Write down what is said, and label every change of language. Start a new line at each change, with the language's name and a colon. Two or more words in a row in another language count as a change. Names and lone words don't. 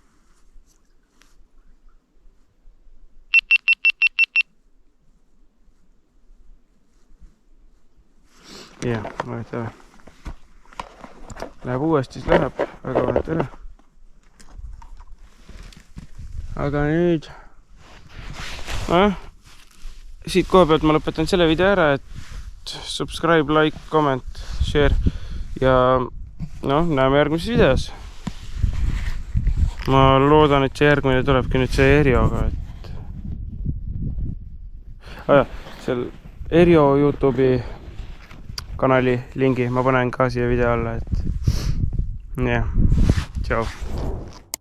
Estonian: Jah, vahetame. Läheb uuesti, siis läheb, aga vahet ära. Aga nüüd siit koha pealt ma lõpetan selle video ära, et
English: subscribe, like, comment, share
Estonian: ja noh, näeme järgmises videos. ma loodan, et see järgmine tulebki nüüd see Erioga, et seal Erio YouTube'i kanali lingi ma panen ka siia video alla, et jah, tšau.